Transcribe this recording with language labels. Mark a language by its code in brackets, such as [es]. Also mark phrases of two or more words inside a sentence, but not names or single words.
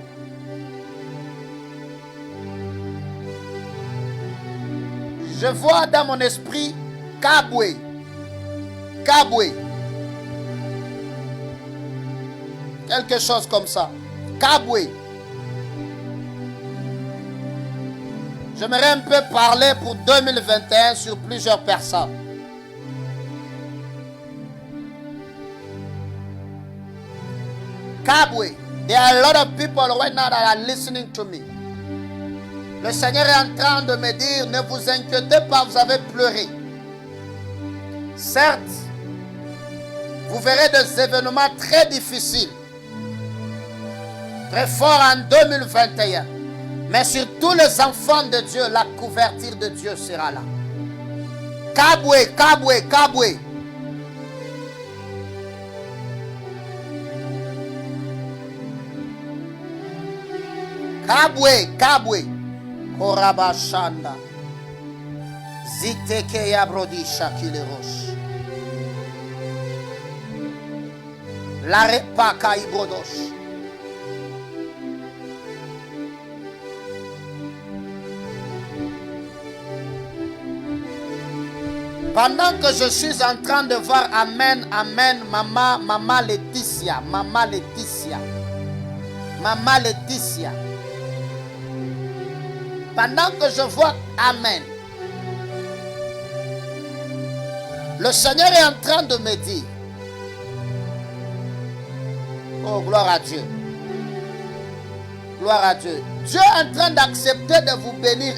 [fr] Je vois dans mon esprit Kabwe. Quelque chose comme ça. Kabwe. J'aimerais un peu parler pour 2021 sur plusieurs personnes. Kabwe. [en] There are a lot of people right now that are listening to me. [fr] Le Seigneur est en train de me dire, ne vous inquiétez pas, vous avez pleuré. Certes, vous verrez des événements très difficiles, très forts en 2021. Mais sur tous les enfants de Dieu, la couverture de Dieu sera là. Kabwe. Kabwe. Korabashanda. Ziteke yabrodi shakilerosh. Larepaka ibrodosh. Pendant que je suis en train de voir Amen, Maman Laetitia. Pendant que je vois Amen, le Seigneur est en train de me dire, oh gloire à Dieu, Dieu est en train d'accepter de vous bénir.